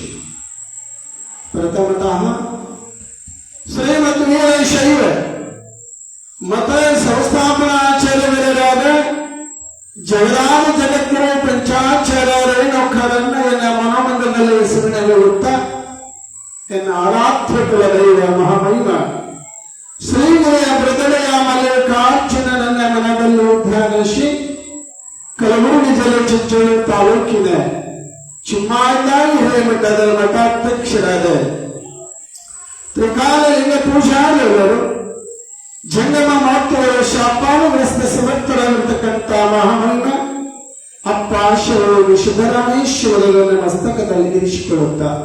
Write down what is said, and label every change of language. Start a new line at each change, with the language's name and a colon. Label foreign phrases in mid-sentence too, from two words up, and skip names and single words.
Kannada: ಪ್ರಥಮತಃ ಶ್ರೀಮದ್ ವೀರಶೈವ ಮತ ಸಂಸ್ಥಾಪನಾಚಾರ್ಯರಾದ ಜಗದಾದ ಜಗದ್ಗುರು ಪಂಚಾಚಾರ್ಯ ರೇಣುಕರನ್ನ ಎನ್ನ ಮನೋಮಂದಿರದಲ್ಲಿ ಹೆಸರಿನಲ್ಲಿ ಹುಟ್ಟ ಎನ್ನ ಆರಾಧ್ಯ ಕುಲ ದೈವ ಮಹಾಮಹಿಮ ಶ್ರೀಗುರಿಯ ಮೃದಳೆಯ ಮಲ್ಲಿಕಾರ್ಜುನ ನನ್ನ ಮನದಲ್ಲಿ ಧ್ಯಾನಿಸಿ ಕಲಬುರಗಿ ಜಿಲ್ಲೆ ಚಿಂಚೋಳಿ ತಾಲೂಕಿನ ಚಿಮ್ಮಾಯಿ ಹಿರೇಮಠದ ಮಠಾಧ್ಯಕ್ಷರಾದ ತ್ರಿಕಾಲಲಿಂಗ ಪೂಜಾರಿಯವರು ಜಂಗಮ ಮಾತುಗಳ ಶಾಪಾನುಗ್ರಸ್ತ ಸಮರ್ಥರಾಗಿರ್ತಕ್ಕಂಥ ಮಹಾಮಹಿಮ ಅಪ್ಪ ಶಿವಯೋಗಿ ಸಿದ್ದರಾಮೇಶ್ವರರನ್ನು ಮಸ್ತಕದಲ್ಲಿ ಇರಿಸಿಕೊಳ್ಳುತ್ತ